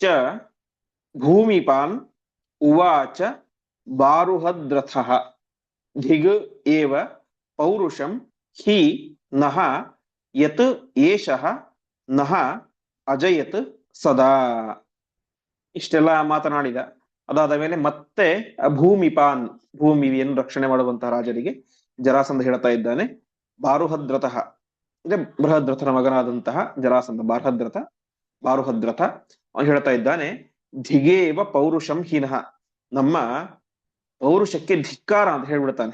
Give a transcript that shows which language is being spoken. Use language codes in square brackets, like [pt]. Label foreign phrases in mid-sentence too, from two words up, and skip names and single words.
[sa] ಭೂಮಿಪಾನ್ ಉವಾಚ ಬಾರುಹದ್ರಥಃ ಧಿಗ್ ಏವ ಪೌರುಷಂ ಹಿ ನಃ ಯತ್ ಏಷಃ ನಃ ಅಜಯತ್ ಸದಾ. [kn] ಇಷ್ಟೆಲ್ಲ ಮಾತನಾಡಿದ. ಅದಾದ ಮೇಲೆ ಮತ್ತೆ ಭೂಮಿಪಾನ್, ಭೂಮಿಯನ್ನು ರಕ್ಷಣೆ ಮಾಡುವಂತಹ ರಾಜರಿಗೆ ಜರಾಸಂಧ ಹೇಳ್ತಾ ಇದ್ದಾನೆ. ಬಾರುಹದ್ರಥಃ ಅಂದ್ರೆ ಬೃಹದ್ರಥನ ಮಗನಾದಂತಹ ಜರಾಸಂಧ, ಬಾರುಹದ್ರಥ ಅವನು ಹೇಳ್ತಾ ಇದ್ದಾನೆ, [sa] ಧಿಗೇವ ಪೌರುಷಂ ಹೀನಃ, [kn] ನಮ್ಮ ಪೌರುಷಕ್ಕೆ ಧಿಕ್ಕಾರ ಅಂತ ಹೇಳ್ಬಿಡ್ತಾನೆ.